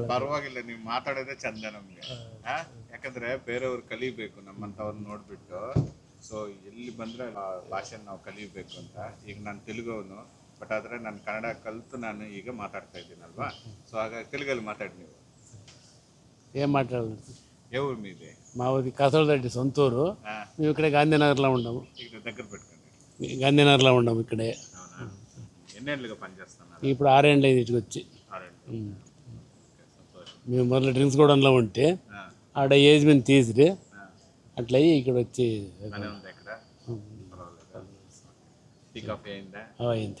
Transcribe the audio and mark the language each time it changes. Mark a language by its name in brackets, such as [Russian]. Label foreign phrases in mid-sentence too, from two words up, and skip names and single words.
[Kannada] ಪರವಾಗಿಲ್ಲ, ನೀವು ಮಾತಾಡೋದೇ ಚಂದ ನಮಗೆ. ಯಾಕಂದ್ರೆ ಬೇರೆಯವ್ರು ಕಲಿಬೇಕು, ನಮ್ಮಂಥವ್ರು ನೋಡ್ಬಿಟ್ಟು. ಸೊ ಎಲ್ಲಿ ಬಂದರೆ ಭಾಷೆನ ನಾವು ಕಲಿಬೇಕು ಅಂತ. ಈಗ ನಾನು ತೆಲುಗುವನು, ಬಟ್ ಆದರೆ ನಾನು ಕನ್ನಡ ಕಲಿತು ನಾನು ಈಗ ಮಾತಾಡ್ತಾ ಇದ್ದೀನಲ್ವಾ. ಸೊ ಹಾಗಾಗಿ ತೆಲುಗಲ್ಲಿ ಮಾತಾಡಿ. ನೀವು [Telugu] ఏం మాట్లాడాలి? ఏ ఊరు మీది? మాది కాసోళ్ళరెడ్డి సొంతూరు. మేము ఇక్కడే గాంధీనగర్లో ఉన్నాము. ఇక్కడ దగ్గర పెట్టుకోండి. గాంధీనగర్లో ఉన్నాము ఇక్కడే. ఎన్నేళ్ళుగా పనిచేస్తున్నారు? ఇప్పుడు 6 ఏళ్ళు అయింది ఇటుకు వచ్చి. మేము మొదలు డ్రింక్స్ గూడెంలో ఉంటే ఆడ ఏజ్ మీద తీసిరి అట్లా ఇక్కడ వచ్చి అయింది.